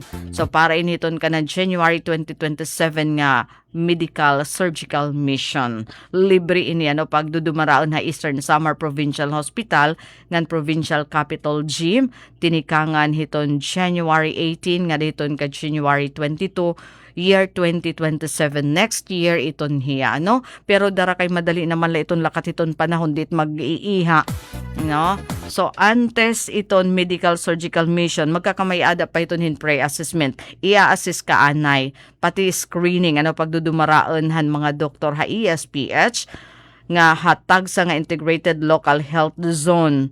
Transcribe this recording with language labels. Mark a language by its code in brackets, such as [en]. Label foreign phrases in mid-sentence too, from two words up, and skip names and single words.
[war] So para initon ka na January 2027 nga [en] medical surgical mission. [war] Libre ini pagdudumaraon na Eastern Samar Provincial Hospital ngan Provincial Capital Gym tinikangan hiton January 18 nga diton ka January 22 year 2027 [en] next year [war] iton hiya pero dara kay madali naman la iton lakat iton panahon dit mag-iiha so antes iton [en] medical surgical mission [war] magkakamay-ada pa iton hin pre-assessment ia-assist ka anay pati screening pagdudumaraon han mga doktor ha ESPH nga hatag sa nga [en] integrated local health zone.